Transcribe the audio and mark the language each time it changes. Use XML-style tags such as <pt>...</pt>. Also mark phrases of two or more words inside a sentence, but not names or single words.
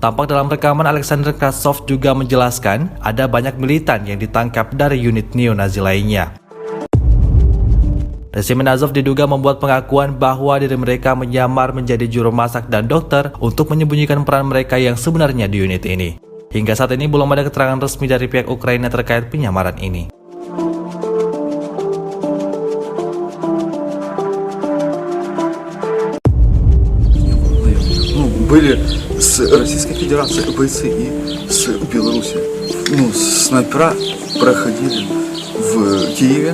<id>Tampak dalam rekaman Alexander Kratsov juga menjelaskan ada banyak militan yang ditangkap dari unit neo-Nazi lainnya. Resimen Azov diduga membuat pengakuan bahwa diri mereka menyamar menjadi juru masak dan dokter untuk menyembunyikan peran mereka yang sebenarnya di unit ini. Hingga saat ini belum ada keterangan resmi dari pihak Ukraina terkait penyamaran ini.</id> <ru>Были с Российской Федерации бойцы и с Беларуси. Снайпера проходили в Киеве.</ru>